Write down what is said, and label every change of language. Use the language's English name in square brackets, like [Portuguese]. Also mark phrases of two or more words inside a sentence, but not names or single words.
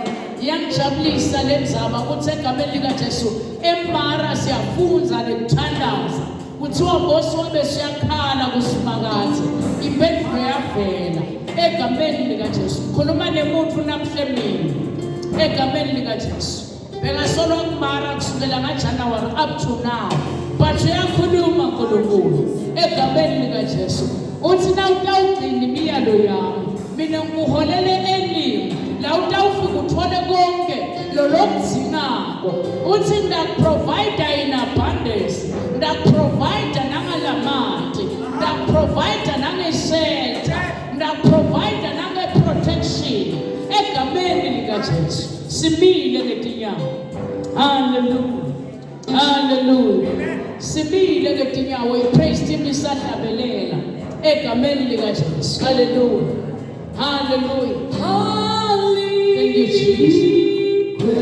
[Swati] Yangijabulisa lenzaba ukuthi egameni likaJesu eMara siyafunza nekuthandaza kuthiwa Nkosi wami siyakhala kusimakade impendulo yavela egameni likaJesu. Khuluma nemuntu namhlemini egameni likaJesu bekasolwa kuMara kusukela ngaJanuary [English] up to now but [Swati] uyakhuluma uNkulunkulu egameni likaJesu uthi na utawugcina imiyalo yami mina ngikuholele elimi la utawufika uthole konke lokudingako uthi ngakuprovide [English] in abundance [Swati] ngakuprovide nangalamanti ngakuprovide nangeshelter ngakuprovide nangeprotection egameni likaJesu simile ngetinyawo. [English] Hallelujah. Hallelujah. [Swati] Simile ngetinyawo ipraise team isahlabelela egameni likaJesu. [English] Hallelujah. Hallelujah. Thank you, Jesus.